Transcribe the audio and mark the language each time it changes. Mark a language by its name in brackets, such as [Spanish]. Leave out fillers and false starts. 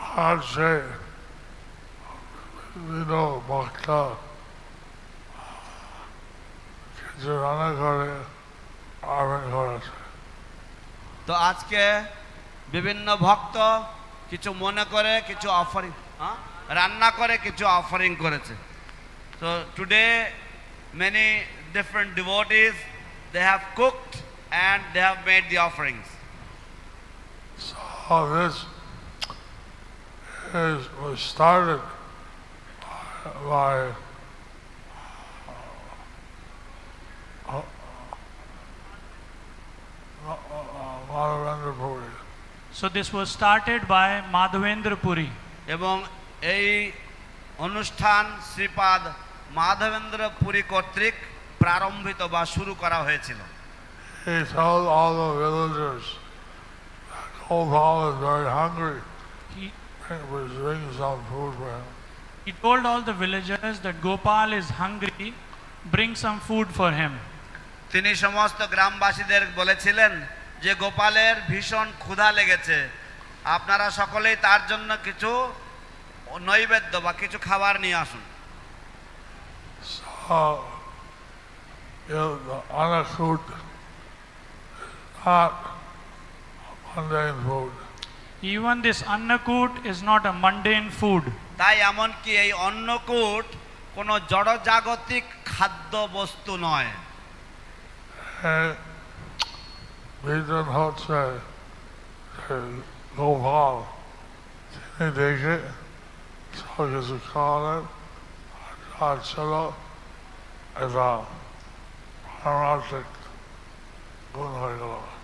[Bangla] আজকে বিভিন্ন ভক্ত কিছু রান্না করে আহ্বান করেছে। তো আজকে বিভিন্ন ভক্ত কিছু মনে করে কিছু অফারিং রান্না করে কিছু অফারিং করেছে। [English] So today many different devotees, they have cooked and they have made the offerings. So this was started by Madhavendra Puri. So this was started by Madhavendra Puri. [Bangla] এবং এই অনুষ্ঠান শ্রীপাদ মাধবেন্দ্র পুরী কর্তৃক প্রারম্ভিত বা শুরু করা হয়েছিল। [English] He told all the villagers that Gopal is very hungry. He, He was bringing some food for him. he told all the villagers that Gopal is hungry, bring some food for him. [Bangla] তিনি সমস্ত গ্রামবাসীদের বলেছিলেন যে গোপালের ভীষণ ক্ষুধা লেগেছে, আপনারা সকলেই তার জন্য কিছু নৈবেদ্য বা কিছু খাবার নিয়ে আসুন। So, the anakut is not mundane food. Even this annakut is not a mundane food. তাই এমনকি এই অন্নকূট কোনো জড়জাগতিক খাদ্য বস্তু নয়। বিজন হচ্ছে গোপাল, তিনি দেখে সব কিছু খাওয়ালেন, আর ছিল এটা পারমার্থিক গুণ হয়ে গেল।